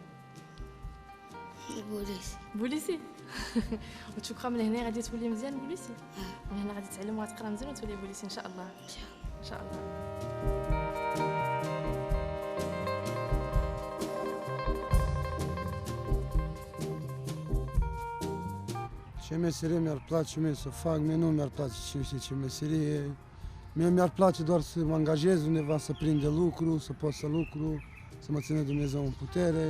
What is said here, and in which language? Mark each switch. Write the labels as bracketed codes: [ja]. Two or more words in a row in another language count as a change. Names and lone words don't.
[ar] بوليسي. بوليسي. وتشكرا من هنا غادي تولي مزيان بوليسي. من هنا غادي تعلم وتقرا مزيان وتولي بوليسي ان شاء الله. ان شاء الله. [ro] Ce meserie mi-ar place mie să fac, mie nu mi-ar place cine știe ce meserie. Mie mi-ar place doar să mă angajez undeva, să prind de lucru, să pot să lucru, să mă țină Dumnezeu în putere.